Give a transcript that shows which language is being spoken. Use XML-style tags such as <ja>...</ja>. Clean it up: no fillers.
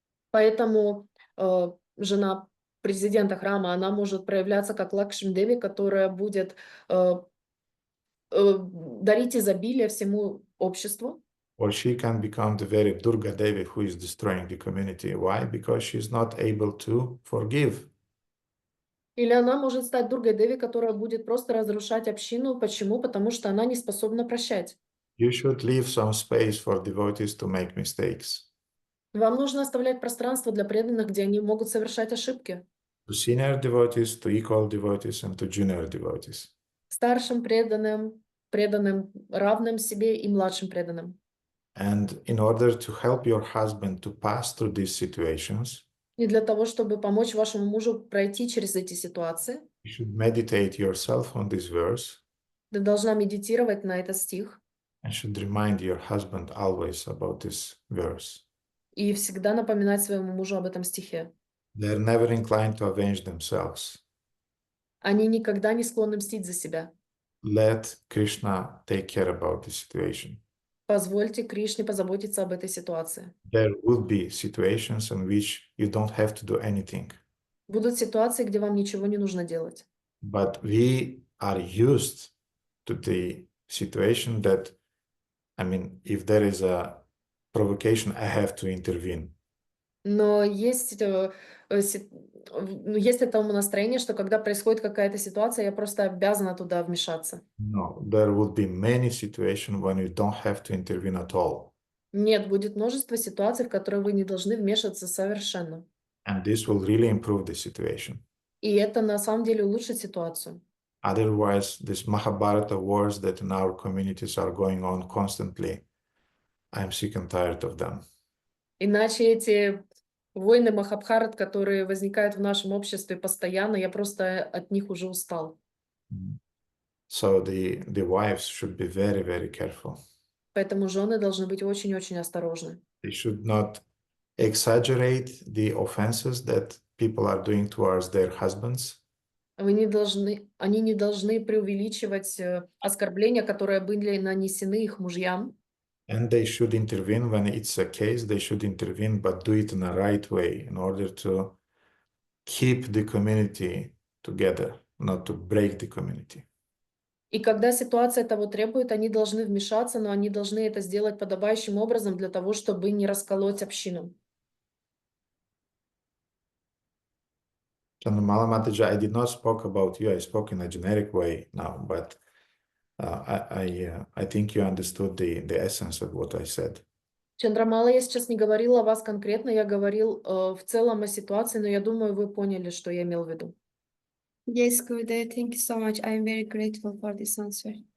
<ru>Поэтому жена президента храма, она может проявляться как Лакшми Деви, которая будет дарить изобилие всему обществу.</ru> <en>Or she can become the very Durga Devi who is destroying the community. Why? Because she's not able to forgive.</en> <ru>Или она может стать Дургой Деви, которая будет просто разрушать общину. Почему? Потому что она не способна прощать.</ru> <en>You should leave some space for devotees to make mistakes.</en> <ru>Вам нужно оставлять пространство для преданных, где они могут совершать ошибки.</ru> <en>To senior devotees, to equal devotees, and to junior devotees.</en> <ru>Старшим преданным, преданным, равным себе и младшим преданным.</ru> <en>And in order to help your husband to pass through these situations,</en> <ru>И для того, чтобы помочь вашему мужу пройти через эти ситуации,</ru> <en>you should meditate yourself on this verse</en> <ru>ты должна медитировать на этот стих</ru> <en>and should remind your husband always about this verse.</en> <ru>и всегда напоминать своему мужу об этом стихе.</ru> <en>They are never inclined to avenge themselves.</en> <ru>Они никогда не склонны мстить за себя.</ru> <en>Let Krishna take care about the situation.</en> <ru>Позвольте Кришне позаботиться об этой ситуации.</ru> <en>There will be situations in which you don't have to do anything,</en> <ru>Будут ситуации, где вам ничего не нужно делать.</ru> <en>but we are used to the situation that, I mean, if there is a provocation, I have to intervene.</en> <ru>Но есть, есть это умонастроение, что когда происходит какая-то ситуация, я просто обязана туда вмешаться.</ru> <en>No, there would be many situations when you don't have to intervene at all.</en> <ru>Нет, будет множество ситуаций, в которые вы не должны вмешиваться совершенно.</ru> <en>And this will really improve the situation.</en> <ru>И это на самом деле улучшит ситуацию.</ru> <en>Otherwise, these Mahabharata wars that in our communities are going on constantly, I'm sick and tired of them.</en> <ru>Иначе эти войны Махабхарат, которые возникают в нашем обществе постоянно, я просто от них уже устал.</ru> <en>So the wives should be very, very careful.</en> <ru>Поэтому жены должны быть очень-очень осторожны.</ru> <en>They should not exaggerate the offenses that people are doing towards their husbands.</en> <ru>Они не должны преувеличивать оскорбления, которые были нанесены их мужьям.</ru> <en>And they should intervene when it's a case, they should intervene, but do it in a right way in order to keep the community together, not to break the community.</en> <ru>И когда ситуация того требует, они должны вмешаться, но они должны это сделать подобающим образом для того, чтобы не расколоть общину.</ru> <en>Chandramala Mataji, I did not spoke about you, I spoke in a generic way now, but I think you understood the essence of what I said.</en> <ru>Чандрамала, я сейчас не говорила о вас конкретно, я говорил в целом о ситуации, но я думаю, вы поняли, что я имел в виду.</ru> <en>Yes, Gurudev, thank you so much. I'm very grateful for this answer.</en>